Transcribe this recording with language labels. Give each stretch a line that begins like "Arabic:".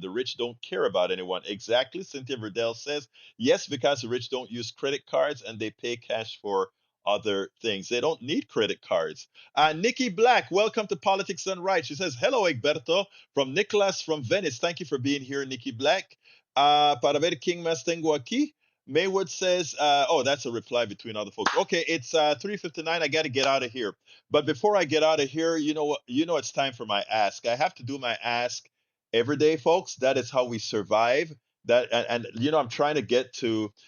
English: The rich don't care about anyone. Exactly, Cynthia Verdell says yes, because the rich don't use credit cards and they pay cash for other things. They don't need credit cards. Nikki Black, welcome to Politics Done Right. She says, hello, Egberto, from Nicholas from Venice. Thank you for being here, Nikki Black.
Spanish: Para ver quién más tengo aquí.
English: Maywood says, oh, that's a reply between other folks. Okay, it's 3:59. I got to get out of here. But before I get out of here, you know what? You know it's time for my ask. I have to do my ask every day, folks. That is how we survive. And you know, I'm trying to get to.